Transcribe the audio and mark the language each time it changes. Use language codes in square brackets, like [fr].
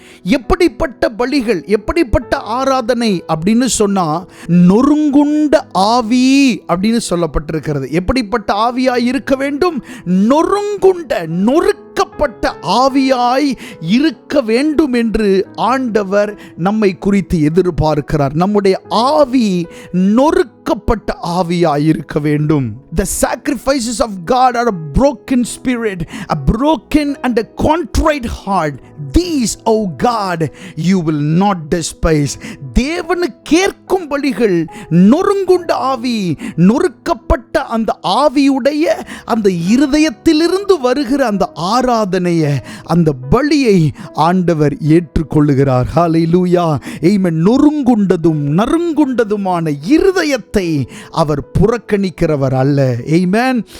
[ta] எப்படிப்பட்ட பலிகள், எப்படிப்பட்ட ஆராதனை அப்படின்னு சொன்னா, நொறுங்குண்ட ஆவி அப்படின்னு சொல்லப்பட்டிருக்கிறது. எப்படிப்பட்ட ஆவியாய் இருக்க வேண்டும்? நொறுங்குண்ட, நொறுக்கப்பட்ட ஆவியாய் இருக்க வேண்டும் என்று ஆண்டவர் நம்மை குறித்து எதிர்பார்க்கிறார். நம்முடைய ஆவி நொறுக்கப்பட்ட ஆவியாய் இருக்க வேண்டும். [en] The sacrifices of God are a broken spirit, a broken and a contrite heart. These, O God, you will not despise. [ta] தேவனுக்கேற்கும் பலிகள் நொறுங்குண்ட ஆவி, நொறுக்கப்பட்ட அந்த ஆவியுடைய அந்த இருதயத்திலிருந்து வருகிற அந்த ஆராதனையை, அந்த பலியை ஆண்டவர் ஏற்றுக்கொள்ளுகிறார். ஹல்லேலூயா. ஆமென். நொறுங்குண்டதும் நறுங்குண்டதுமான இருதயத்தை அவர் புறக்கணிக்கிறவர் அல்ல. ஆமென்.